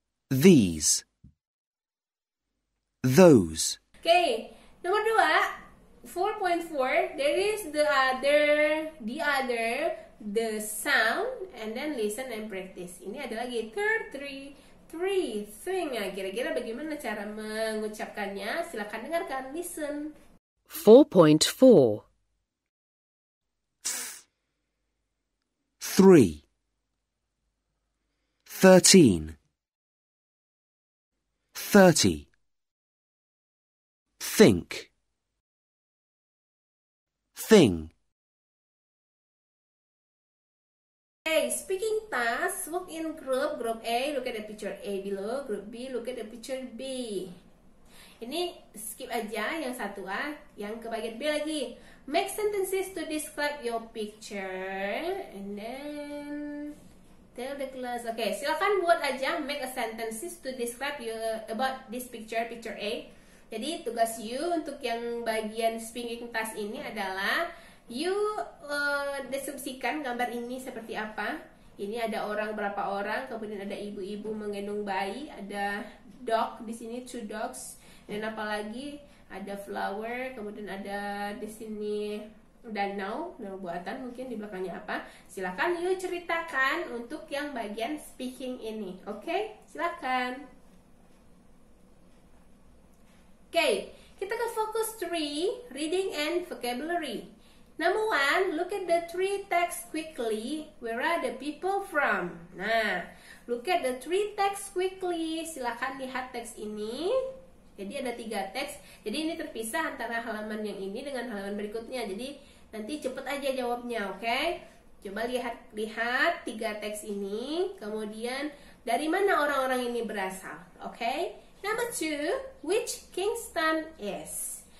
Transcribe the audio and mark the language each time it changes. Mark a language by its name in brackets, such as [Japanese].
[English] These. Those. Okay, [Indonesian] nomor 2, 4.4. [English] There is the other, the sound, and then listen and practice. [Indonesian] Ini ada lagi third, three, thing. Nah, kira-kira bagaimana cara mengucapkannya? Silakan dengarkan, listen. 4.4. 3. 13. [English] 30. Think. Thing. Okay, speaking task, work in group. Group A, look at the picture A below. Group B, look at the picture B. [Indonesian] Ini skip aja yang 1A, yang ke bagian B lagi. [English] Make sentences to describe your picture, and then tell the class. Okay, [Indonesian] silakan buat aja [English] make a sentences to describe about this picture, picture A. [Indonesian] Jadi tugas you untuk yang bagian speaking task ini adalah you deskripsikan gambar ini seperti apa. Ini ada orang, berapa orang, kemudian ada ibu-ibu menggendong bayi, ada dog di sini, 2 dogs, dan apalagi ada flower, kemudian ada di sini danau buatan, mungkin di belakangnya apa. Silakan you ceritakan untuk yang bagian speaking ini. Oke, silakan. [English] Oke, kita ke focus 3, reading and vocabulary. Number 1, look at the 3 texts quickly. Where are the people from? Nah, look at the 3 texts quickly. [Indonesian] Silakan lihat teks ini. Jadi ada 3 teks. Jadi ini terpisah antara halaman yang ini dengan halaman berikutnya. Jadi nanti cepet aja jawabnya, oke? Coba lihat 3 teks ini. Kemudian dari mana orang-orang ini berasal, oke? [English] Number 2, which Kingston is?